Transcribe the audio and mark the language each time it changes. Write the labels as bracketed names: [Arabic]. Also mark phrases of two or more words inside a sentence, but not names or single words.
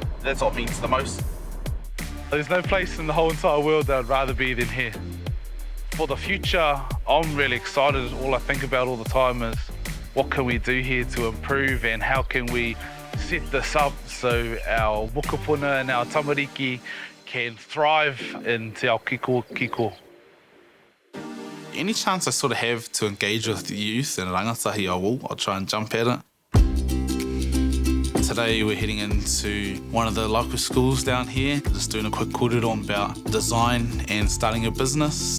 [English] That's what means the most. There's no place in the whole entire world that I'd rather be than here. For the future, I'm really excited. All I think about all the time is what can we do here to improve and how can we set this up so our wokapuna and our tamariki can thrive in [Māori] te ao kiko. [English] Any chance I sort of have to engage with the youth and rangatahi, I'll try and jump at it. Today we're heading into one of the local schools down here, just doing a quick kōrero about design and starting a business.